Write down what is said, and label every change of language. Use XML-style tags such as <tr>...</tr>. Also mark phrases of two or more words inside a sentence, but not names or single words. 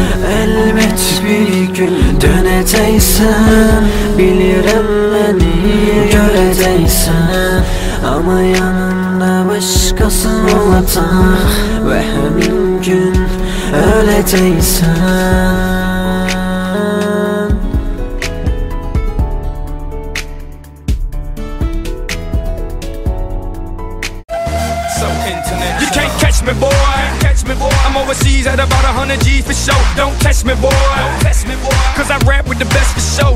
<az>Əlbət bir gün dönəcəksən, bilirəm məni görəcəksən. Amma yanında başqası olacaq və həmin gün öləcəksən.</az> <en>You can't catch me, boy. I'm overseas at about 100 G's for show. Don't test me, boy. Cause I rap with the best for show.</en>